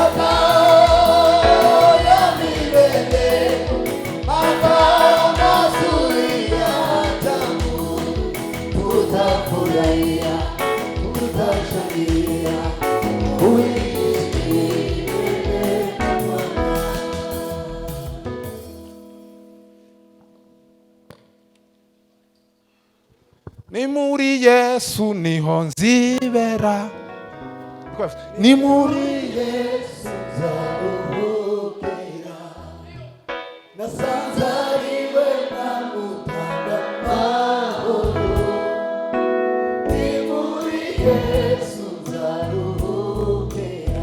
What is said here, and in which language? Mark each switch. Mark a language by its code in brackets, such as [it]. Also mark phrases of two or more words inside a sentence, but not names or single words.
[sw] ya milele makao mazuri ya ajabu tutafurahia tutashangilia kuishi milele. [rw] Ni muri Yesu niho nzibera ni muri Yesu nzaruhukira nasanzariwe namutanga mahoro ni muri Yesu nzaruhukira